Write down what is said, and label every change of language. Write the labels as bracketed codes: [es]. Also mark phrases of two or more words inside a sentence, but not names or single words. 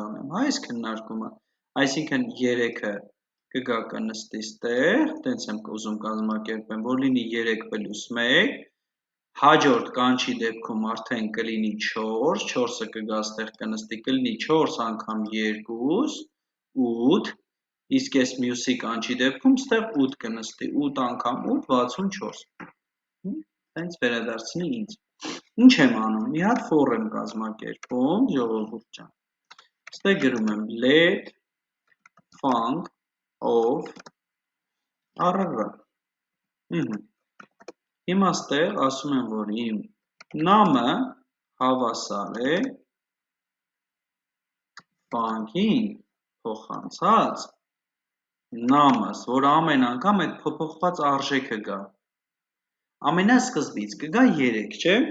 [hy] անեմ։ Հա, այս քննարկումը։ Այսինքն 3-ը կգա կնստի ստեղ, տենց եմ ուզում կազմակերպեմ, որ լինի 3 պլյուս 1, հաջորդ կանչի դեպքում արդեն կլինի 4, 4-ը կգա ստեղ կնստի, կլինի 4 անգամ 2, 8, իսկ այս մյուսի կանչի դեպքում ստեղ 8 կնստի, 8 անգամ 8, 64։ Հենց վերադարձնի ինձ։ Ինչ եմ անում, մի հատ for եմ կազմակերպում, ժողովուրդ ջան, ստեղ գրում եմ [en] let func of RR, [hy] հիմա ստեղ ասում եմ, որ իմ նամը հավասար է func-ին փոխանցած նամս, որ ամեն անգամ այդ փոփոխված արժեքը գա, ամենասկզբից կգա 3, չէ?